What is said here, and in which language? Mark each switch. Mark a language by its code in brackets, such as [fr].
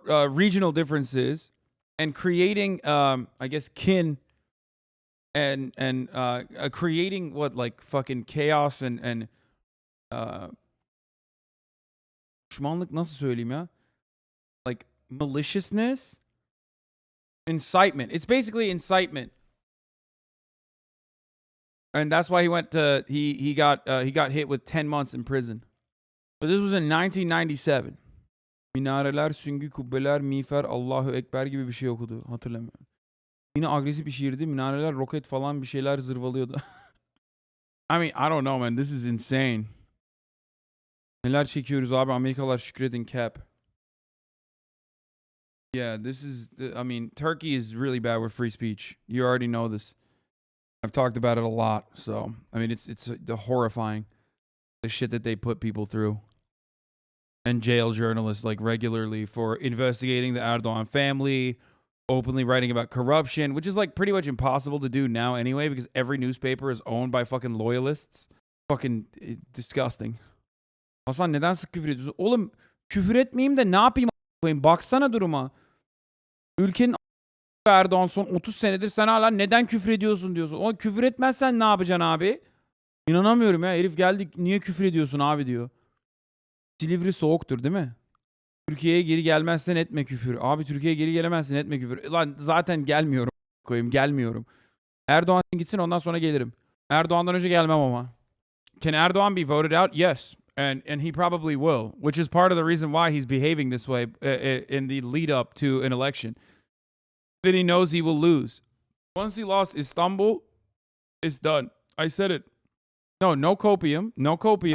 [en] regional differences, and creating, I guess, kin, and creating what, like fucking chaos and [tr] düşmanlık nasıl söyleyeyim ya? [en] Like maliciousness, incitement. It's basically incitement, and that's why he went to he got hit with 10 months in prison. But this was in 1997. [tr] Minareler, süngü kubbeler, miğfer, Allahu Ekber gibi bir şey okudu. Hatırlamıyorum. Yine agresif bir şiirdi. Minareler, roket falan bir şeyler zırvalıyordu. [en] I mean, I don't know, man. This is insane. [tr] Neler çekiyoruz abi. Amerikalılar şükredin cap. [en] Yeah, this is, I mean, Turkey is really bad with free speech. You already know this. I've talked about it a lot. So, I mean, it's horrifying. The shit that they put people through. And jail journalists like regularly for investigating the Erdogan family, openly writing about corruption, which is like pretty much impossible to do now anyway because every newspaper is owned by fucking loyalists. Fucking disgusting. [tr] Hasan neden sık küfür ediyorsun? Oğlum küfür etmeyeyim de ne yapayım a**ayım? Baksana duruma. Ülkenin Erdoğan son 30 senedir sen hala neden küfür ediyorsun diyorsun. O küfür etmezsen ne yapacaksın abi? İnanamıyorum ya. Herif geldi niye küfür ediyorsun abi diyor. Silivri soğuktur değil mi? Türkiye'ye geri gelmezsen etme küfür. Abi Türkiye'ye geri gelemezsin etme küfür. Lan zaten gelmiyorum. Koyayım gelmiyorum. Erdoğan gitsin ondan sonra gelirim. Erdoğan'dan önce gelmem ama. [en] Can Erdoğan be voted out? Yes. And he probably will. Which is part of the reason why he's behaving this way in the lead up to an election. Then he knows he will lose. Once he lost Istanbul, it's done. I said it. No copium. No copium.